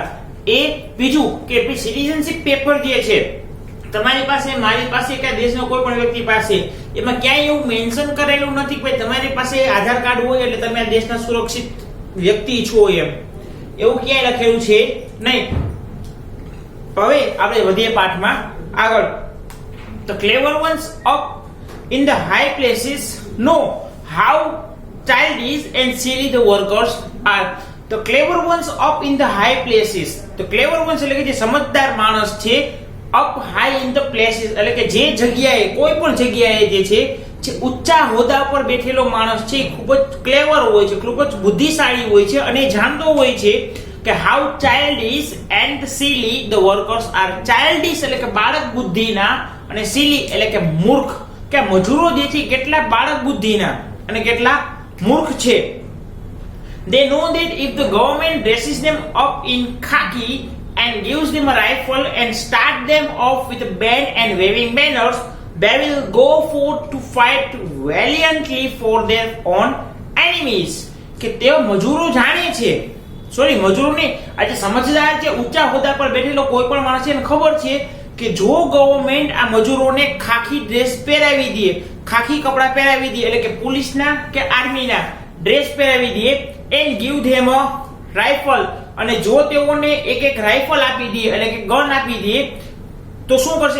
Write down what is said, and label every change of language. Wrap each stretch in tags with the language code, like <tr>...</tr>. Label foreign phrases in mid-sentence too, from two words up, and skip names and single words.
<gu>એ બીજું કે</gu> <en>citizenship paper</en> <gu>જે છે તમારી પાસે, મારી પાસે કે દેશનો કોઈ પણ વ્યક્તિ પાસે, એમાં ક્યાંય એવું મેન્શન કરેલું નથી કે તમારી પાસે આધાર કાર્ડ હોય એટલે તમે આ દેશના સુરક્ષિત વ્યક્તિ છો, એવું ક્યાંય લખેલું છે નહીં. હવે આપણે વધીએ પાઠમાં આગળ.</gu> <en>The clever ones up in the high places know how childish and silly the workers are. The clever ones up in the high places. The clever ones</en> <gu>એટલે કે જે સમજદાર માણસ છે,</gu> <en>up high in the places</en> <gu>એટલે કે જે જગ્યાએ, કોઈ પણ જગ્યાએ જે છે જે ઊંચા હોદ્દા પર બેઠેલો માણસ છે ખૂબ જ ક્લેવર હોય છે, ખૂબ જ બુદ્ધિશાળી હોય છે અને જાણતો હોય છે કે</gu> <en>how childish and silly the workers are.</en> <gu>Childish એટલે કે બાળક બુદ્ધિના અને silly એટલે કે મૂર્ખ, કે મજૂરો જે છે કેટલા બાળક બુદ્ધિના અને કેટલા મૂર્ખ છે.</gu> <en>They know that if the government dresses them up in khaki and gives them a rifle and start them off with a band and waving banners, they will go forth to fight valiantly for their own enemies.</en> <gu>કે તેઓ મજૂરો જાણે છે, મજૂરો ને આજે સમજદાર છે, ઊંચા હોદ્દા પર બેઠેલો કોઈ પણ માણસ છે, એને ખબર છે કે જો ગવર્નમેન્ટ આ મજૂરોને ખાખી ડ્રેસ પહેરાવી દે, ખાખી કપડા પહેરાવી દે એટલે કે પોલીસના કે આર્મીના ડ્રેસ પહેરાવી દે,</gu> <en>and give them a rifle,</en> <gu>અને જો તેઓને એક એક રાઇફલ આપી દે એટલે કે ગન આપી દે તો શું કરશે?</gu>